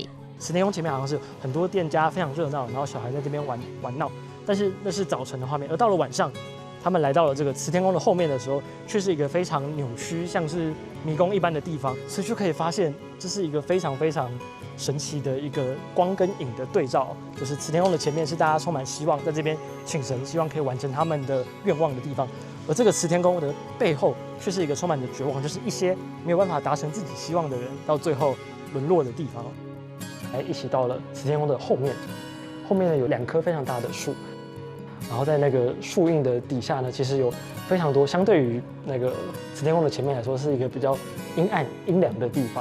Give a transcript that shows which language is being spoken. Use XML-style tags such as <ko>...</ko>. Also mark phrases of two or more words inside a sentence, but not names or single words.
<zh>慈天宮前面好像是有很多店家非常熱鬧，然後小孩在這邊玩鬧，但是那是早晨的畫面，而到了晚上，他們來到了這個慈天宮的後面的時候，卻是一個非常扭曲，像是迷宮一般的地方，所以就可以發現這是一個非常非常神奇的一個光跟影的對照。就是慈天宮的前面是大家充滿希望，在這邊請神，希望可以完成他們的願望的地方。而這個慈天宮的背後，卻是一個充滿着絕望，就是一些沒有辦法達成自己希望的人，到最後淪落的地方。一起到了慈天宮的後面，後面呢有2棵非常大的樹，然後在那個樹蔭的底下呢，其實有非常多，相對於那個慈天宮的前面來說，是一個比較陰暗陰涼的地方。</zh>